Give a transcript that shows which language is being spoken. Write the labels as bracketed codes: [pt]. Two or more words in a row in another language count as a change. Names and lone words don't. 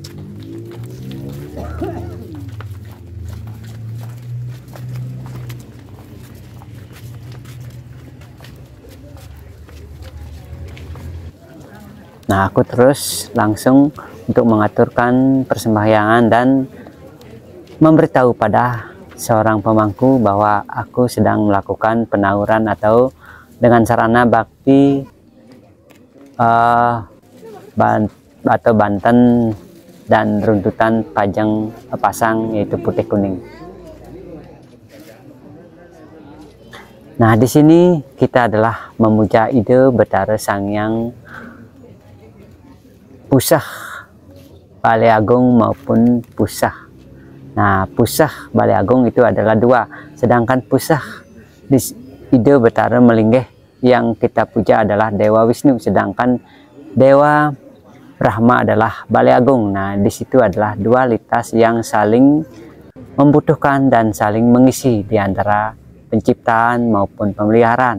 [id] Nah, aku terus langsung untuk mengaturkan persembahyangan dan memberitahu pada seorang pemangku bahwa aku sedang melakukan penauran atau dengan sarana bakti atau Banten dan runtutan pasang yaitu putih kuning. Nah, di sini kita adalah memuja ide Betara Sang Hyang Pusah Balai Agung maupun Pusah. Nah, Pusah Balai Agung itu adalah 2, sedangkan Pusah di ide Betara Melinggih yang kita puja adalah Dewa Wisnu, sedangkan Dewa Brahma adalah Balai Agung. Nah, di situ adalah dualitas yang saling membutuhkan dan saling mengisi di antara penciptaan maupun pemeliharaan.